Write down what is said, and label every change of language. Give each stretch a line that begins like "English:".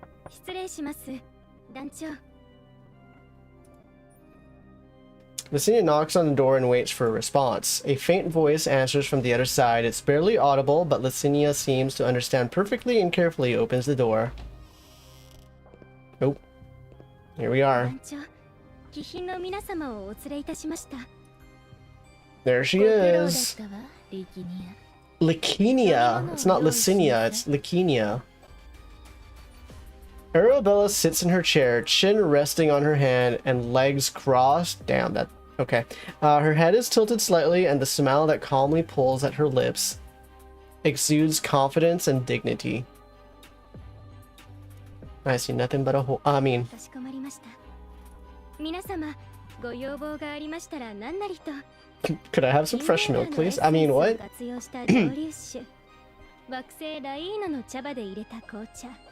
Japanese: 失礼します。団長。
English: The senior knocks on the door and waits for a response. A faint voice answers from the other side. It's barely audible, but Licinia seems to understand perfectly and carefully opens the door. Oh. Here we are.
Japanese: 団長、貴賓の皆様をお連れいたしました。
English: There she
Japanese: ご苦労だっ
English: is.
Japanese: たわ、リキニア。
English: Licinia. It's not Licinia, it's Licinia. Arabella sits in her chair, chin resting on her hand and legs crossed. Damn, that... Okay. Her head is tilted slightly and the smile that calmly pulls at her lips exudes confidence and dignity. I see nothing but a hole. I mean...
Japanese: かしこまりました。皆様、ご要望がありましたら何なりと。
English: Could I have some fresh milk, please? I mean, what?
Japanese: 活用した蒸留酒。惑星ライーナの茶葉で入れた紅茶。